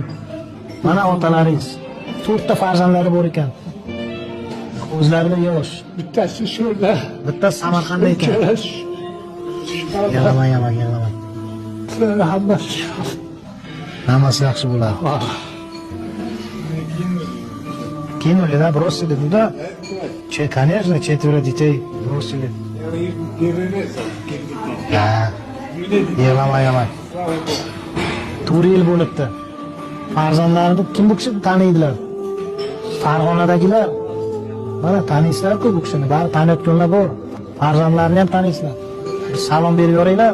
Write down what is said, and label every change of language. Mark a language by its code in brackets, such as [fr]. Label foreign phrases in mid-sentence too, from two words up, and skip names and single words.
[uz] Mana otalaringiz. 4 ta farzandlari bor ekan. Ko'zlarida yosh. Bittasi shuda. Bittasi Samarqandda ekan. Yig'lamang, yig'lamang. Hammasi. Hammasi yaxshi bo'ladi. [ru] Кинули, да, бросили туда? Конечно, 4 детей бросили. Да. [uz] Yig'lamang. 4 yil bo'libdi. Farzandlarini kim bu kishini taniydilar? Farg'onadagilar. Mana taniysizlar-ku bu kishini, bari taniyotganlar bor. Farzandlarini ham taniysizlar. Salom berib yuringlar.